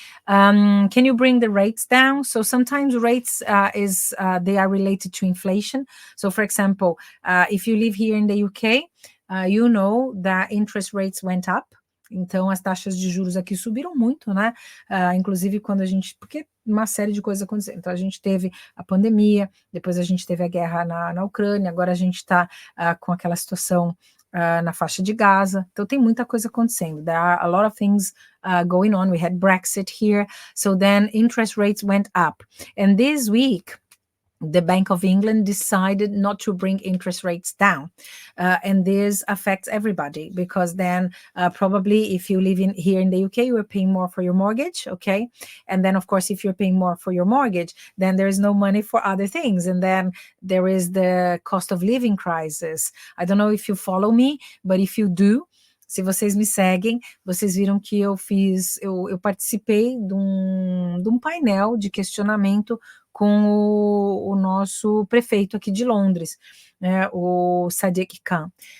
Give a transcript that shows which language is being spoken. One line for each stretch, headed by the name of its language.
English: Can you bring the rates down? So sometimes rates they are related to inflation. So for example, if you live here in the UK, you know that interest rates went up.
Portuguese: Então, as taxas de juros aqui subiram muito, né? Inclusive, quando a gente... Porque uma série de coisas aconteceram. Então, a gente teve a pandemia, depois a gente teve a guerra na Ucrânia, agora a gente está com aquela situação na faixa de Gaza. Então, tem muita coisa acontecendo.
English: There are a lot of things going on. We had Brexit here. So then interest rates went up. And this week, the Bank of England decided not to bring interest rates down. And this affects everybody, because then probably if you live here in the UK, you are paying more for your mortgage, okay? And then, of course, if you're paying more for your mortgage, then there is no money for other things. And then there is the cost of living crisis. I don't know if you follow me, but if you do,
Portuguese: se vocês me seguem, vocês viram que eu participei de um painel de questionamento com o nosso prefeito aqui de Londres, né, o Sadiq Khan.